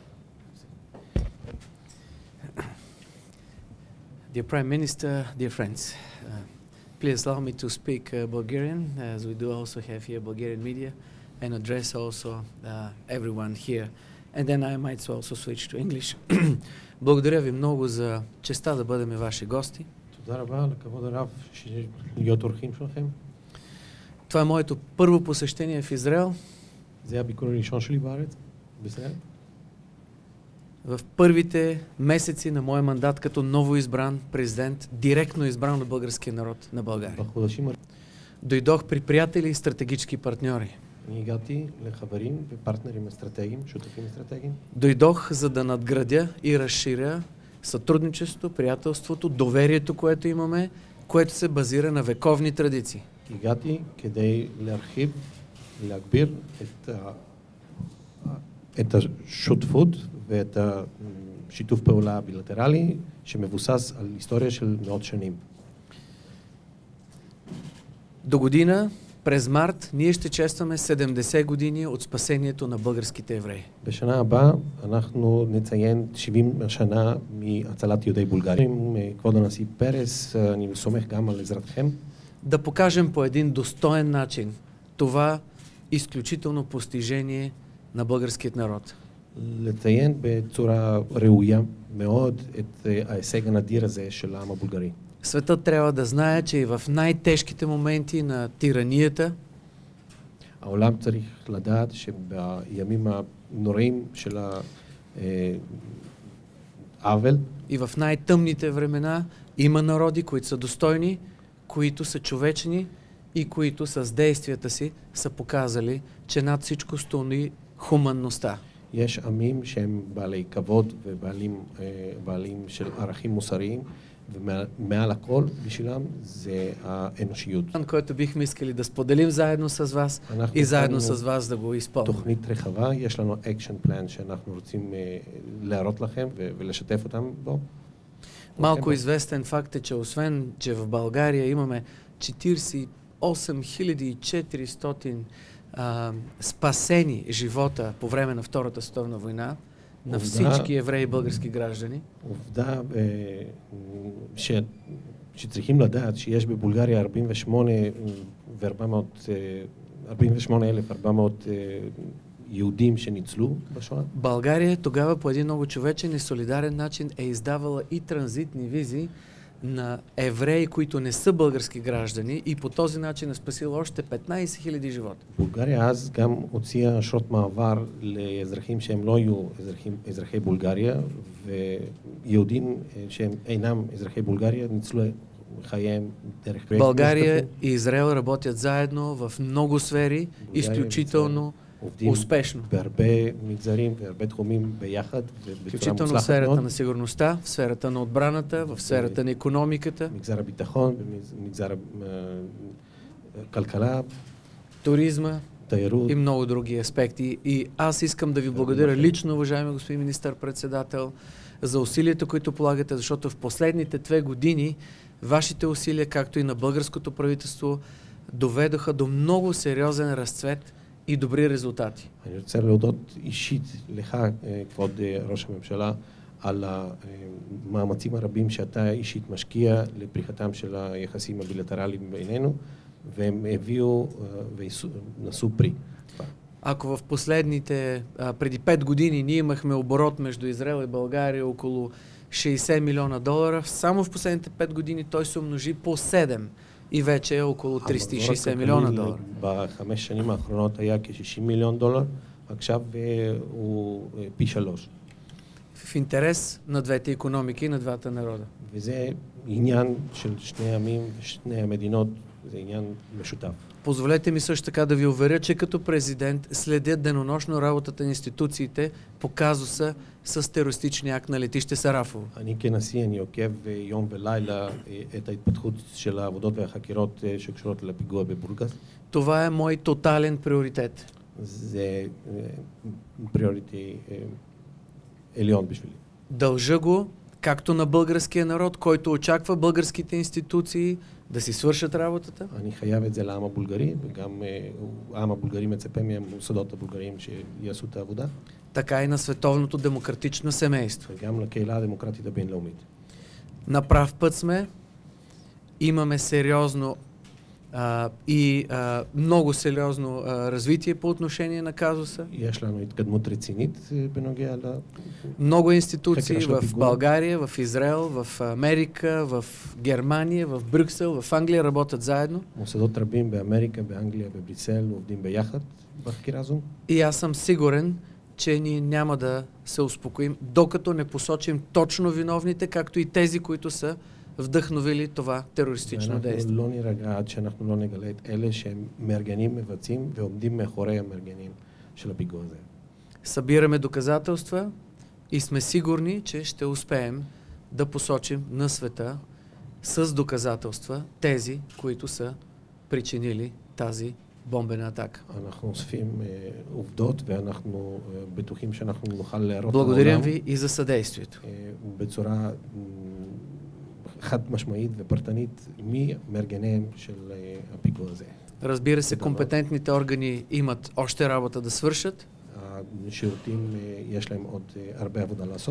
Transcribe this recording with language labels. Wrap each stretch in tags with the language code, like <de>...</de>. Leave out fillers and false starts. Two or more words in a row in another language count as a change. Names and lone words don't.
<en>Dear Prime Minister, dear friends, please allow me to speak Bulgarian, as we do also have here Bulgarian media, and address also everyone here. And then I might also switch to English.</en> <bg>Благодаря ви много за честа да бъдем ваши гости. Това е моето първо посещение в Израел. В първите месеци на моя мандат като новоизбран президент, директно избран от българския народ на България. Дойдох при приятели и стратегически партньори. Дойдох, за да надградя и разширя сътрудничеството, приятелството, доверието, което имаме, което се базира на вековни традиции.</bg> <he>את השותפות ואת השיתוף פעולה הבילטרלי שמבוסס על היסטוריה של מאות שנים.</he> <bg>До година, през март, ние ще честваме 70 години от спасението на българските евреи.</bg> <he>בשנה הבאה אנחנו נציין 70 שנה מהצלת יהודי בולגריה. כבוד הנשיא פרס, אני סומך גם על עזרתכם.</he> <bg>Да покажем по един достоен начин това изключително постижение на българският народ.</bg> <he>לציין בצורה ראויה מאוד את ההישג הנדיר הזה של העם הבולגרי.</he> <bg>Светът трябва да знае, че и в най-тежките моменти на тиранията,</bg> <he>העולם צריך לדעת שבימים הנוראים של העוול,</he> <bg>и в най-тъмните времена има народи, които са достойни, които са човечни и които с действията си са показали, че над всичко стои хуманността.</bg> <he>יש עמים שהם בעלי כבוד ובעלים של ערכים מוסריים, ומעל הכל בשבילם זה האנושיות.</he> <bg>който бихме искали да споделим заедно с вас и заедно с вас да го изпълним.</bg> <he>תוכנית רחבה, יש לנו</he> <en>action plan</en> <he>שאנחנו רוצים להראות לכם ולשתף אותם בו.</he> <bg>Малко известен факт е, че освен, че в България имаме 48 400 спасени живота по време на Втората световна война на всички евреи и български граждани.</bg> <he>עובדה שצריכים לדעת שיש בבולגריה 48,400 יהודים שניצלו בשואה.</he> <bg>България тогава по един много човечен и солидарен начин е издавала и транзитни визи на евреи, които не са български граждани, и по този начин е спасила още 15 000 живота.</bg> <he>בולגריה אז גם הוציאה אשרות מעבר לאזרחים שהם לא היו אזרחי בולגריה, ויהודים שהם אינם אזרחי בולגרия ניצלו חייהם דרך פרויקט.</he> <bg>България и Израел работят заедно в много сфери, изключително успешно.</bg> <he>בהרבה מגזרים והרבה תחומים ביחד.</he> <bg>Включително в сферата на сигурността, в сферата на отбраната, в сферата на икономиката,</bg> <he>מגזר הביטחון, מגזר הכלכלה,</he> <bg>туризма</bg> <he>תיירות.</he> <bg>и много други аспекти. И аз искам да ви благодаря лично, уважаеми господин министър-председател, за усилията, които полагате, защото в последните 2 години вашите усилия, както и на българското правителство, доведоха до много сериозен разцвет и добри резултати.</bg> <he>אני רוצה להודות אישית לך, כבוד ראש הממשלה, על המאמצים הרבים שאתה אישית משקיע לפריחתם של היחסים הבילטרליים בינינו, והם הביאו ונשאו פרי.</he> <bg>Ако в последните, преди 5 години ние имахме оборот между Израел и България около $60 милиона, само в последните 5 години той се умножи по 7 и вече е около $360 милиона.</bg> <he>ב5 שנים האחרונות היה כ$60 מיליון, עכשיו הוא פי 3.</he> <bg>В интерес на двете икономики и на двата народа.</bg> <he>וזה עניין של שני עמים ושני המדינות, זה עניין משותף.</he> <bg>Позволете ми също така да ви уверя, че като президент следя денонощно работата на институциите по казуса с терористичния акт на летище Сарафово.</bg> <he>אני כנשיא, אני עוקב יום ולילה את ההתפתחות של העבודות והחקירות שקשורות לפיגוע בבולגס.</he> <bg>Това е мой тотален приоритет.</bg> <he>זה приоритет עליון בשבילי.</he> <bg>Дължа го както на българския народ, който очаква българските институции да си свършат работата.</bg> <he>אני חייב את זה לעם הבולגרי, וגם העם הבולגרי מצפה מהמוסדות הבולגריים שיעשו את העבודה.</he> <bg>Така и на световното демократично семейство.</bg> <he>וגם לקהילה הדמוקרטית הבינלאומית.</he> <bg>На прав път сме, имаме сериозно много сериозно развитие по отношение на казуса.</bg> <he>יש לנו התקדמות רצינית בנוגע</he> <bg>Много институции в България, в Израел, в Америка, в Германия, в Брюксел, в Англия работят заедно.</bg> <he>מוסדות רבים באמריקה, באנגליה, בבריסל עובדים ביחד בחקירה הזו.</he> <bg>И аз съм сигурен, че ние няма да се успокоим, докато не посочим точно виновните, както и тези, които са вдъхновили това терористично действие.</bg> <he>לא נירגע עד שאנחנו לא נגלה את אלה שהם מארגנים, מבצעים ועומדים מאחורי המארגנים של הפיגוע הזה.</he> <bg>Събираме доказателства и сме сигурни, че ще успеем да посочим на света с доказателства тези, които са причинили тази бомбена атака.</bg> <he>אנחנו אוספים עובדות ואנחנו בטוחים שאנחנו נוכל להראות</he> <bg>Благодарим ви и за съдействието.</bg> <he>בצורה חד משמעית ופרטנית מי מארגניהם של הפיגוע הזה.</he> <bg>Разбира се, компетентните органи имат още работа да свършат.</bg> <he>השירותים יש להם עוד הרבה עבודה לעשות.</he>